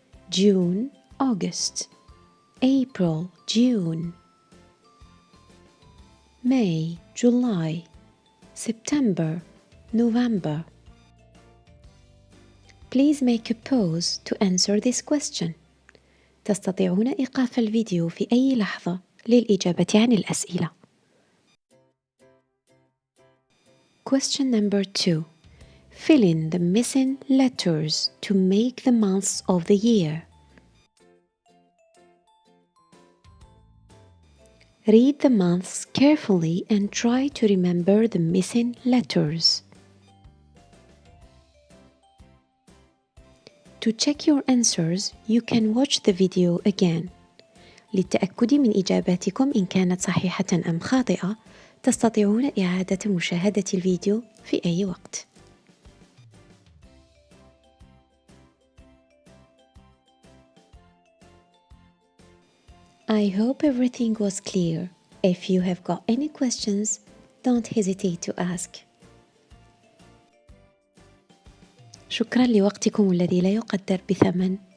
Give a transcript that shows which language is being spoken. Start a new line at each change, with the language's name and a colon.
English: June, August. April, June. May, July. September, November. Please make a pause to answer this question.
Arabic: تستطيعون إيقاف الفيديو في أي لحظة للإجابة عن الأسئلة.
English: Question number 2. Fill in the missing letters to make the months of the year. Read the months carefully and try to remember the missing letters. To check your answers, you can watch the video again.
Arabic: للتأكد من إجاباتكم إن كانت صحيحة أم خاطئة، تستطيعون إعادة مشاهدة الفيديو في أي وقت.
English: I hope everything was clear. If you have got any questions, don't hesitate to ask.
Arabic: شكرا لوقتكم الذي لا يقدر بثمن.